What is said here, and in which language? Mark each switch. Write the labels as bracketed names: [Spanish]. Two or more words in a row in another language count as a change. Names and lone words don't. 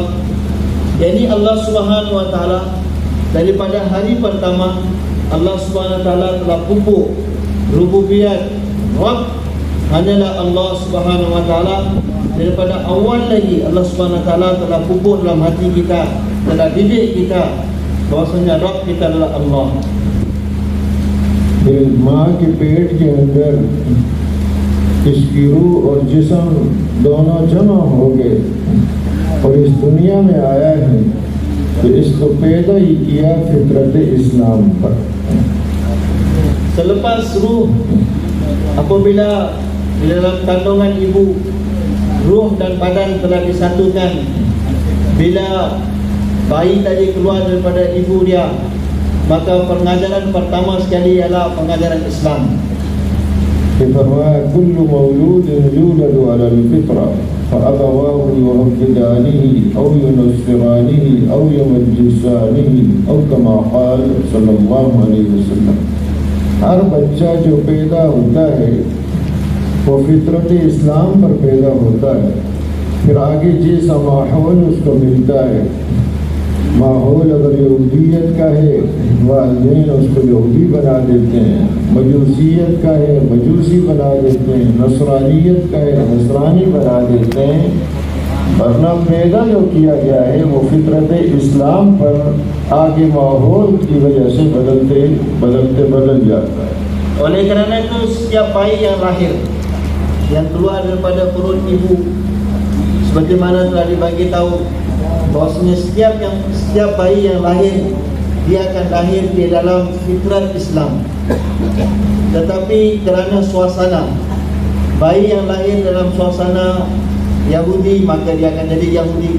[Malay] Jadi Allah [Arabic] سبحانه وتعالى [Malay] daripada hari pertama Allah [Arabic] سبحانه وتعالى [Malay] telah pupuk rububiyat Rabb hanyalah Allah [Arabic] سبحانه وتعالى. [Malay] Daripada awal lagi Allah [Arabic] سبحانه وتعالى [Malay] telah pupuk dalam hati kita, telah didik kita bahwasanya Rabb kita adalah Allah. [Urdu] پھر ماں کے پیٹ کے اندر اس کی روح اور جسم دونوں جمع ہو گئے اور اس دنیا میں آیا ہے، تو اس کو پیدا ہی کیا فطرت اسلام پر. [Malay] Selepas ruh, apabila di dalam kandungan ibu, ruh dan badan telah disatukan, bila bayi tadi keluar daripada ibu dia, maka pengajaran pertama sekali ialah pengajaran Islam. [Arabic] फरमाया كل مولود يولد على الفطرة فأبواه يهودانه أو ينصرانه أو يمجسانه أو كما قال صلى الله عليه وسلم. [Urdu] ہر بچہ جو پیدا ہوتا ہے وہ فطرت اسلام پر پیدا ہوتا ہے، پھر آگے جیسا ماحول اس کو ملتا ہے، ماحول اگر یہودیت کا ہے والدین اس کو یہودی بنا دیتے ہیں، مجوسیت کا ہے مجوسی بنا دیتے ہیں، نصرانیت کا ہے نصرانی بنا دیتے ہیں، ورنہ پیدا جو کیا گیا ہے وہ فطرت اسلام پر آگے ماحول کی وجہ سے بدل جاتا ہے. [Malay] Oleh kerana itu setiap bayi yang lahir, yang keluar daripada perut ibu, seperti mana telah dibagi tahu bahwasanya setiap bayi yang lahir, dia akan lahir di dalam fitrat Islam. Tetapi kerana suasana, bayi yang lahir dalam suasana Yahudi, maka dia akan jadi Yahudi.